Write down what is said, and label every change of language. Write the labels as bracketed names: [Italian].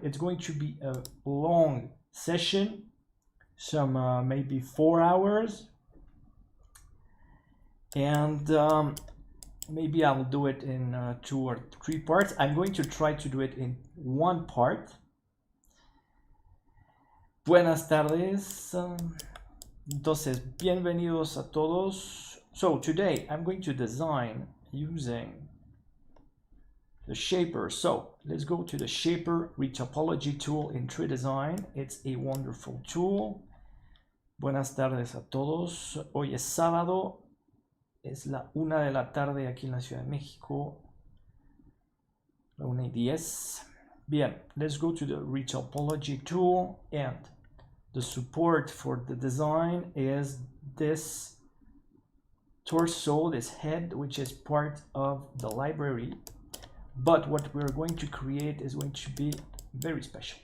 [English] It's going to be a long session, some maybe 4 hours, and maybe I'll do it in 2 or 3 parts. I'm going to try to do it in 1 part. [Spanish] Buenas tardes. Entonces, bienvenidos a todos. [English] So today I'm going to design using the shaper. So let's go to the shaper retopology tool in 3Design. It's a wonderful tool. [Spanish] Buenas tardes a todos. Hoy es sábado. Es la 1 de la tarde aquí en la Ciudad de México. La 1:10. [English] Bien, let's go to the retopology tool, and the support for the design is this torso, this head, which is part of the library. But what we're going to create is going to be very special.